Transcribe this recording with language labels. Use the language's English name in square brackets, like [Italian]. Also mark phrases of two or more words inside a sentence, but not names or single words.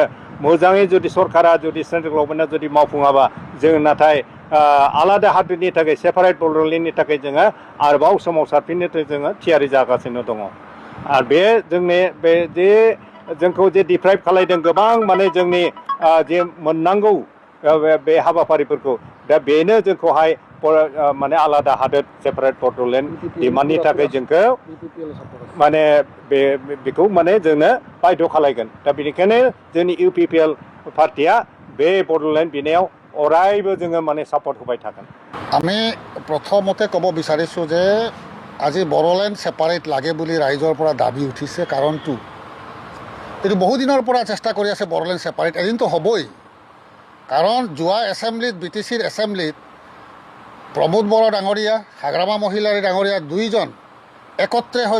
[Bodo] मोजाङै जुदि सरकारा जुदि [English] central government [Bodo] जुदि मावफुङाबा जों नाथाय आलादा हादोरनि थाखाय सेपारेट बड'लेण्डनि थाखाय जोङो आरोबाव सोमावसारफिननो जोङो थियारि जागासिनो दङ आरो बे जोंनि बे जे जोंखौ जे डिप्राइभ खालायदों गोबां माने जोंनि जे मोननांगौ बे हाबाफारिफोरखौ दा बेनो जोंखौहाय माने आलादा हादोर सेपारेट बड'लेण्ड डिमान्डनि थाखाय जोंखौ माने बेखौ माने जोंनो बायद' खालायगोन दा बेनिखायनो जोंनि UPPL पार्टिया बे बड'लेण्ड बिनायाव अरायबो जोङो माने सापर्ट होबाय थागोन [Assamese] আমি প্ৰথমতে ক'ব বিচাৰিছোঁ যে আজি বড়োলেণ্ড ছেপাৰেট লাগে বুলি ৰাইজৰ পৰা দাবী উঠিছে কাৰণটো এইটো বহুদিনৰ পৰা চেষ্টা কৰি আছে বড়োলেণ্ড ছেপাৰেট এদিনতো হ'বই কাৰণ যোৱা এছেম্বলিত BTCৰ এছেম্বলিত প্ৰমোদ বড়ো ডাঙৰীয়া হাগ্ৰামা মহিলাৰী ডাঙৰীয়া দুইজন একত্ৰে হৈ